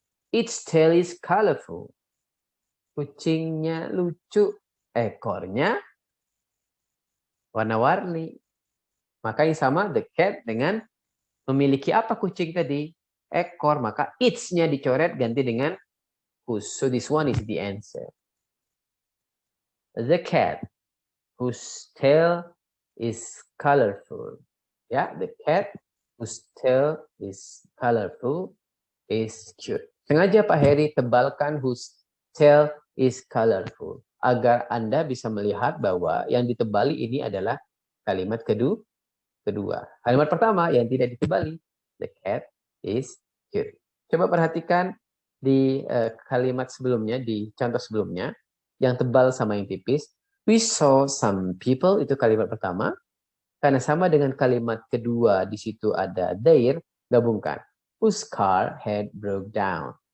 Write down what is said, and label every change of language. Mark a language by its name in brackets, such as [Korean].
[English] Its tail is colorful. [Indonesian] Kucingnya lucu, ekornya warna-warni. Maka yang sama the cat dengan memiliki apa kucing tadi? Ekor, maka its-nya dicoret ganti dengan whose. [English] So this one is the answer. The cat whose tail is colorful. [Indonesian] Ya, [English] the cat whose tail is colorful is cute. [Indonesian] Sengaja Pak Heri tebalkan [English] whose tail is colorful [Indonesian] agar Anda bisa melihat bahwa yang ditebali ini adalah kalimat kedua. Kalimat pertama yang tidak ditebali, [English] the cat is cute. [Indonesian] Coba perhatikan di kalimat sebelumnya, di contoh sebelumnya, yang tebal sama yang tipis. [English] We saw some people, [Indonesian] itu kalimat pertama. Karena sama dengan kalimat kedua, di situ ada their, gabungkan. [English] Whose car had broke down.